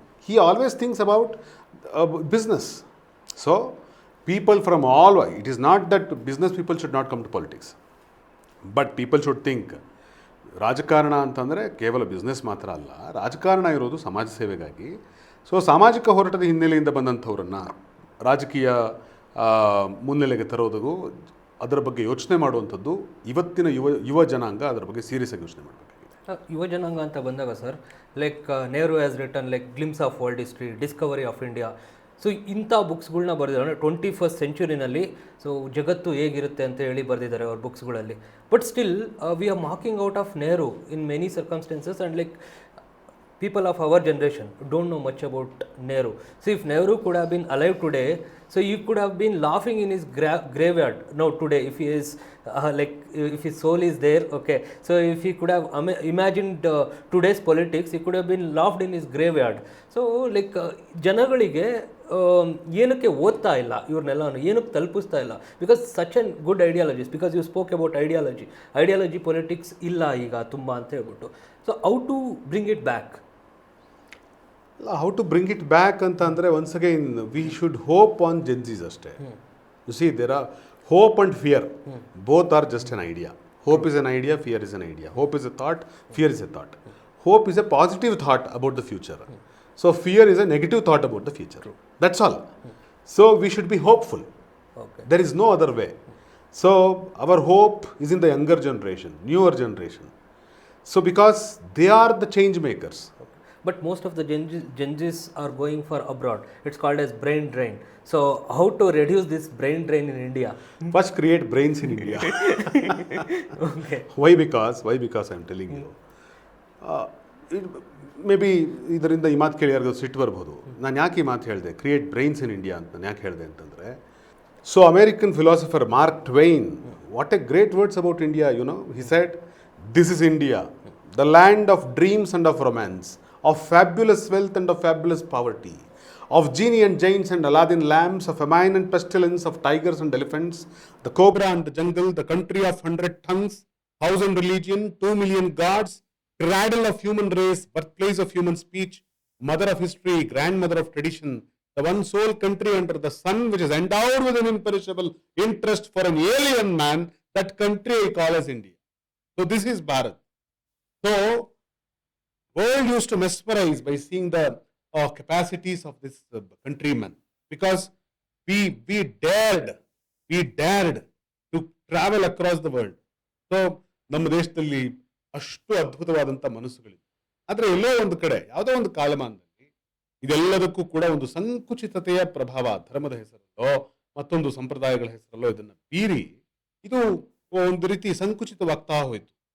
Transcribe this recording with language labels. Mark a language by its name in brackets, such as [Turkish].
[English] He always thinks about business. So people from all, it is not that business people should not come to politics, but people should think [Kannada] ರಾಜಕಾರಣ ಅಂತಂದರೆ ಕೇವಲ business ಮಾತ್ರ ಅಲ್ಲ, ರಾಜಕಾರಣ ಇರೋದು ಸಮಾಜ ಸೇವೆಗಾಗಿ. ಸೊ ಸಾಮಾಜಿಕ ಹೋರಾಟದ ಹಿನ್ನೆಲೆಯಿಂದ ಬಂದಂಥವ್ರನ್ನು ರಾಜಕೀಯ ಮುನ್ನೆಲೆಗೆ ತರೋದು, ಅದರ ಬಗ್ಗೆ ಯೋಚನೆ ಮಾಡುವಂಥದ್ದು ಇವತ್ತಿನ ಯುವ ಜನಾಂಗ ಅದರ ಬಗ್ಗೆ ಸೀರಿಯಸ್ ಆಗಿ ಯೋಚನೆ ಮಾಡಬೇಕಾಗಿದೆ. ಯುವ ಜನಾಂಗ ಅಂತ ಬಂದಾಗ [English] Sir, like Nehru has written like glimpse of world history, discovery of India. [Kannada] So ಇಂಥ ಬುಕ್ಸ್ಗಳ್ನ ಬರೆದಿದ್ದಾರೆ 21st centuryನಲ್ಲಿ. ಸೊ ಜಗತ್ತು ಹೇಗಿರುತ್ತೆ ಅಂತ ಹೇಳಿ ಬರೆದಿದ್ದಾರೆ ಅವ್ರ ಬುಕ್ಸ್ಗಳಲ್ಲಿ. [English] But still we are marking out of Nehru in many circumstances, and like people of our generation don't know much about Nehru. So if Nehru could have been alive today, So you could have been laughing in his graveyard. No, today, if he is like if his soul is there, okay. So if he could have imagined today's politics, he could have been laughed in his graveyard. So like [Kannada] ಜನಗಳಿಗೆ ಏನಕ್ಕೆ ಓದ್ತಾ ಇಲ್ಲ ಇವ್ರನ್ನೆಲ್ಲ ಏನಕ್ಕೆ ತಲುಪಿಸ್ತಾ ಇಲ್ಲ, [English] because such an good ideologies, because you spoke about ideology politics [Kannada] ಇಲ್ಲ ಈಗ ತುಂಬ ಅಂತ ಹೇಳ್ಬಿಟ್ಟು. [English] So how to bring it back? How to bring it back [Kannada] ಅಂತ ಅಂದರೆ [English] Once again we should hope on genesis ಅಷ್ಟೇ. You see there are hope and fear, both are just an idea. Hope is an idea, fear is an idea. Hope is a thought, fear is a thought. Hope is a positive thought about the future. So fear is a negative thought about the future. That's all. So we should be hopeful. Okay. There is no other way. So our hope is in the younger generation, newer generation. So because they are the change makers. But most of the Gen Zs are going for abroad. It's called as brain drain. So how to reduce this brain drain in India? First create brains in India. Okay. Why? Because I am telling you. Maybe [Kannada] ಇದರಿಂದ ಈ ಮಾತು ಕೇಳಿ ಯಾರಿಗೂ ಸಿಟ್ಟು ಬರ್ಬೋದು. ನಾನು ಯಾಕೆ ಈ ಮಾತು ಹೇಳಿದೆ, [English] create brains in India [Kannada] ಅಂತ ನಾನು ಯಾಕೆ ಹೇಳಿದೆ ಅಂತಂದರೆ, [English] So American philosopher Mark Twain, what a great words about India, you know, he said, this is India, the land of dreams and of romance, of fabulous wealth and of fabulous poverty, of genie and giants and Aladdin lamps, of famine and pestilence, of tigers and elephants, the cobra and the jungle, the country of 100 tongues, house and religion, 2 million gods, cradle of human race, birthplace of human speech, mother of history, grandmother of tradition, the one sole country under the sun which is endowed with an imperishable interest for an alien man, that country I call as India. So this is Bharat. So world used to mesmerize by seeing the capacities of this countryman, because we dared to travel across the world. [Kannada] So ನಮ್ಮ ದೇಶದಲ್ಲಿ ಅಷ್ಟು ಅದ್ಭುತವಾದಂಥ ಮನಸ್ಸುಗಳಿವೆ. ಆದರೆ ಎಲ್ಲೋ ಒಂದು ಕಡೆ ಯಾವುದೋ ಒಂದು ಕಾಲಮಾನದಲ್ಲಿ ಇದೆಲ್ಲದಕ್ಕೂ ಕೂಡ ಒಂದು ಸಂಕುಚಿತತೆಯ ಪ್ರಭಾವ, ಧರ್ಮದ ಹೆಸರಲ್ಲೋ ಮತ್ತೊಂದು ಸಂಪ್ರದಾಯಗಳ ಹೆಸರಲ್ಲೋ ಇದನ್ನು ಬೀರಿ ಇದು ಒಂದು ರೀತಿ ಸಂಕುಚಿತವಾಗ್ತಾ ಹೋಯಿತು.